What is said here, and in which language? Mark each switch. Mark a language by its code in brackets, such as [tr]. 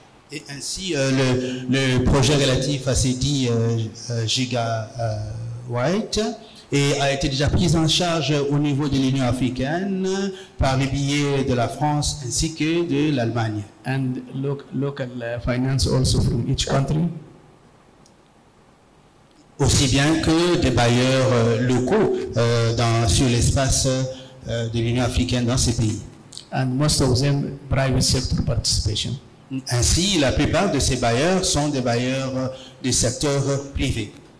[fr] Et ainsi, le projet relatif à ces 10 gigawatts a été déjà pris en charge au niveau de l'Union africaine par les billets de la France ainsi que de l'Allemagne. [en] And local finance also from each country. [fr] Aussi bien que des bailleurs locaux sur l'espace de l'Union africaine dans ces pays. [en] And most of them private sector participation. [fr] Ainsi, la plupart de ces bailleurs sont des bailleurs du secteur privé.